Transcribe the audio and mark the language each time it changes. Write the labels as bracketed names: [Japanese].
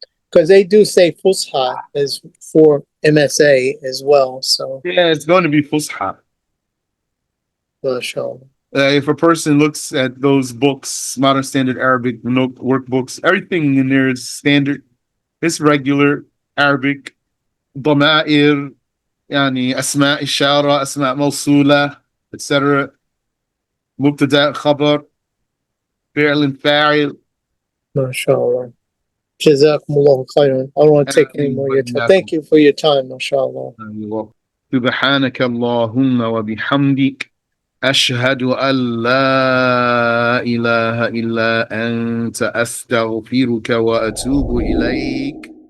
[English] Because they do say Fusha as for MSA as well. So Yeah, it's going to be Fusha. sure. If a person looks at those books, Modern Standard Arabic workbooks, everything in there is standard. It's regular Arabic. [Arabic] ضمائر يعني أسماء إشارة أسماء موصولة etc. مبتدأ خبر فعل فاعل. MashaAllah. Jazakumullah khairan. [English] I don't want to take any more of your time. Thank you for your time, mashallah. [Arabic] سبحانك اللهم وبحمدك أشهد أن لا إله إلا أنت أستغفرك وأتوب إليك